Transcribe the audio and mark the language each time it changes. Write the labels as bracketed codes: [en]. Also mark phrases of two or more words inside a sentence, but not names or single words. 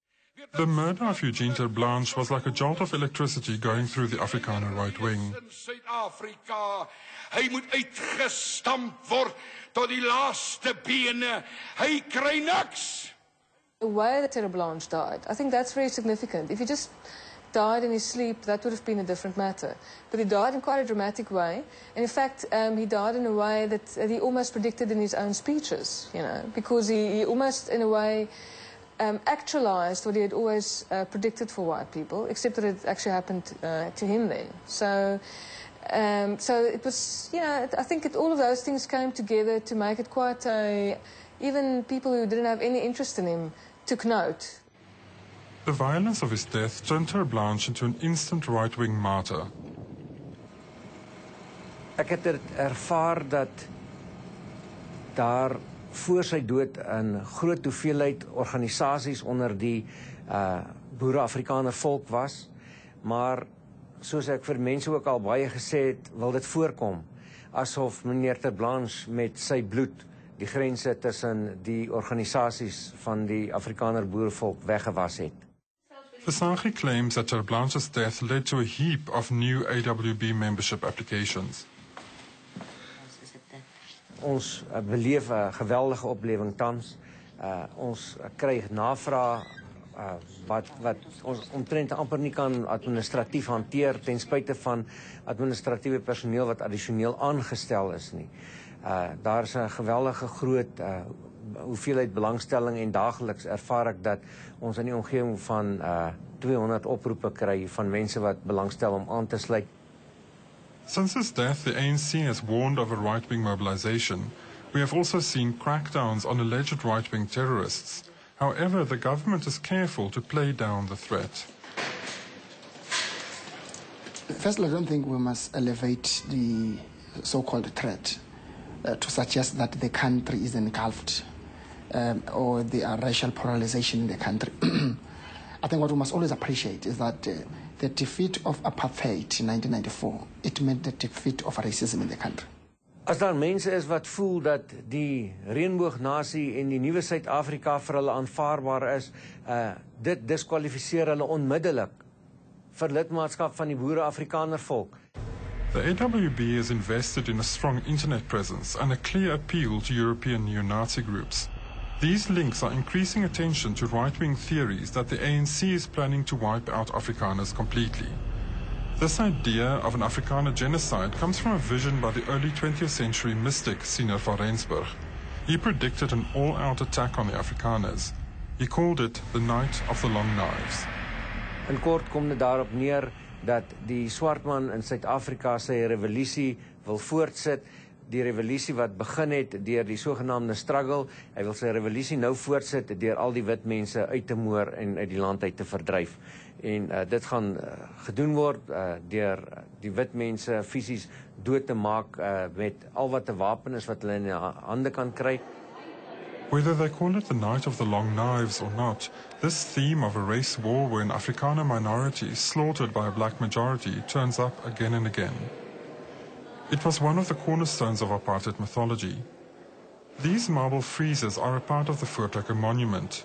[en] The murder of Eugene Terre'Blanche was like a jolt of electricity going through the Afrikaner right wing. [af] In Suid-Afrika, hy moet uitgestamp word tot die laaste bene. Hy kry niks. [en] The way that Terre'Blanche died, I think that's very significant. If he just died in his sleep, that would have been a different matter. But he died in quite a dramatic way. And in fact, he died in a way that he almost predicted in his own speeches, you know, because he almost, in a way, actualized what he had always predicted for white people, except that it actually happened to him then. So it was, you know, I think all of those things came together to make it quite a... Even people who didn't have any interest in him took note. The violence of his death turned Terre'Blanche into an instant right-wing martyr. [af] Ek het ervaar dat daar voor sy dood 'n groot hoeveelheid organisasies onder die boere-Afrikaner volk was, maar soos ek vir mense ook al baie gesê het, wil dit voorkom asof meneer Terre'Blanche met sy bloed die grense tussen die organisasies van die Afrikaner boerevolk weggewas het. [en] Visagie claims that Terre'Blanche's death led to a heap of new AWB membership applications. [af] Ons beleef 'n geweldige oplewing tans. Ons kry navraag wat ons omtrent amper nie kan administratief hanteer ten spyte van administratiewe personeel wat addisioneel aangestel is nie. Daar is 'n geweldige groot hoeveelheid belangstelling en daagliks ervaar ek dat ons in die omgewing van 200 oproepe kry van mense wat belangstel om aan te sluit. [en] Since his death, the ANC has warned of a right-wing mobilization. We have also seen crackdowns on alleged right-wing terrorists. However, the government is careful to play down the threat. Firstly, I don't think we must elevate the so-called threat to suggest that the country is engulfed or there are racial polarization in the country. I think what we must always appreciate is that the defeat of apartheid in 1994, it meant the defeat of racism in the country. [af] As daar mense is wat voel dat die reënboognasie en die nuwe Suid-Afrika vir hulle aanvaarbaar is, dit diskwalifiseer hulle onmiddellik vir lidmaatskap van die boere-Afrikaner volk. [en] The AWB is invested in a strong internet presence and a clear appeal to European neo-Nazi groups. These links are increasing attention to right-wing theories that the ANC is planning to wipe out Afrikaners completely. This idea of an Afrikaner genocide comes from a vision by the early 20th century mystic Siener van Rensburg. He predicted an all-out attack on the Afrikaners. He called it the Night of the Long Knives. [af] In kort kom dit daarop neer dat die swart man in Suid-Afrika sy revolusie wil voortsit, die revolusie wat begin het deur die sogenaamde struggle. Hy wil sy revolusie nou voortsit deur al die wit mense uit te moor en uit die land uit te verdryf. En dit gaan gedoen word deur die wit mense fisies dood te maak met al wat 'n wapen is wat hulle in hande kan kry. [en] Whether they call it the Night of the Long Knives or not, this theme of a race war where an Afrikaner minority is slaughtered by a black majority turns up again and again. It was one of the cornerstones of apartheid mythology. These marble friezes are a part of the Voortrekker monument.